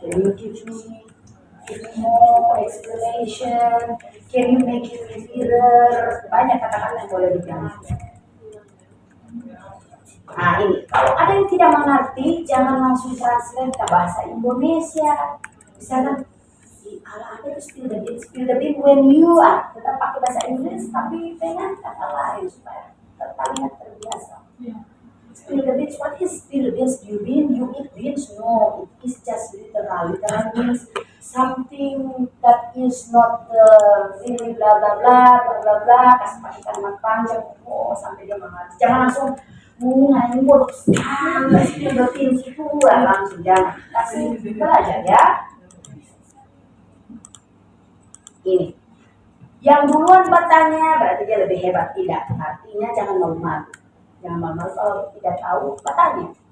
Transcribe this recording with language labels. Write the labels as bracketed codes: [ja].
[en] Can you give me more explanation? Can you make it clearer? [id] Banyak kata-kata yang boleh diganti. Nah ini, kalau ada yang tidak mengerti, jangan langsung translate ke bahasa Indonesia. Misalnya, ala ada itu [en] spill the bean when you [id] tetap pakai bahasa Inggris, tapi dengan kata lain supaya terlihat terbiasa. [en] Spill the beans, what is spill the beans? You eat beans? No, it is just literal. Literal means something that is not really bla bla bla. [id] Kasih pakai kalimat panjang, sampai dia mengerti. Jangan langsung ini bodoh sekali. [en] Spill the beans [id] itu langsung jangan. Kasih belajar ya. Ini. Yang duluan bertanya berarti dia lebih hebat, tidak? Artinya jangan malu-malu. Jangan malu kalau tidak tahu, bertanya.